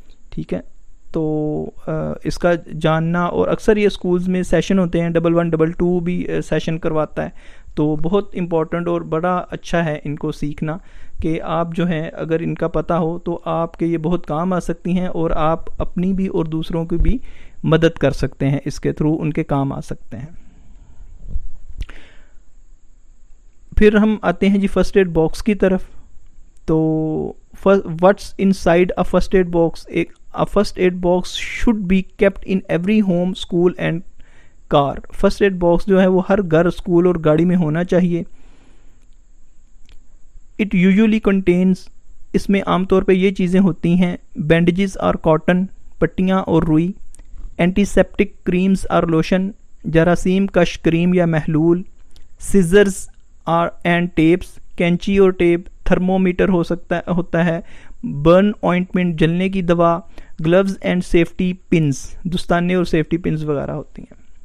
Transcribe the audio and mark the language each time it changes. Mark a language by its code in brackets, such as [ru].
[ur] ٹھیک ہے, تو اس کا جاننا, اور اکثر یہ اسکولز میں سیشن ہوتے ہیں, 1111 بھی سیشن کرواتا ہے, تو بہت امپورٹنٹ اور بڑا اچھا ہے ان کو سیکھنا کہ آپ جو ہیں اگر ان کا پتہ ہو تو آپ کے یہ بہت کام آ سکتی ہیں اور آپ اپنی بھی اور دوسروں کی بھی مدد کر سکتے ہیں, اس کے تھرو ان کے کام آ سکتے ہیں. پھر ہم آتے ہیں جی فرسٹ ایڈ باکس کی طرف. [en] تو what's inside a first aid box? A first aid box should be kept in every home, school and car. [ur] First aid box جو ہے وہ ہر گھر، اسکول اور گاڑی میں ہونا چاہیے. [en] It usually contains، [ur] اس میں عام طور پہ یہ چیزیں ہوتی ہیں: بینڈیجز اور کاٹن، پٹیاں اور روئی، اینٹی سیپٹک کریمز اور لوشن، جراثیم کش کریم یا محلول، سیزرز اور اینڈ ٹیپس، کینچی اور ٹیپ، تھرمومیٹر ہوتا ہے، برن آئنٹمنٹ، جلنے کی دوا، گلوز اینڈ سیفٹی پنز، دستانے اور سیفٹی پنز وغیرہ ہوتی ہیں.